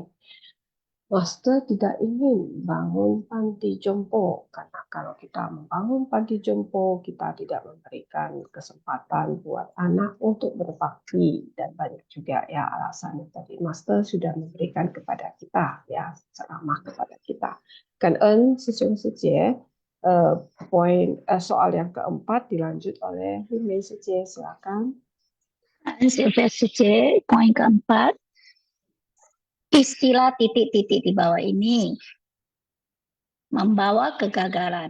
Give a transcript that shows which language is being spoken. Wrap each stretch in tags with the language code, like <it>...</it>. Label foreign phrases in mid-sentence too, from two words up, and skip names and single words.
<id>Master tidak ingin bangun panti jompo, karena kalau kita membangun panti jompo, kita tidak memberikan kesempatan buat anak untuk berbakti, dan banyak juga ya alasannya tadi Master sudah memberikan kepada kita ya, ceramah kepada kita.</id> <vi>Cảm ơn sư trưởng sư 姐.</vi> <id>Soal yang keempat dilanjut oleh Limei sư姐, silakan. Poin keempat, istilah titik-titik di bawah ini membawa kegagalan.</id>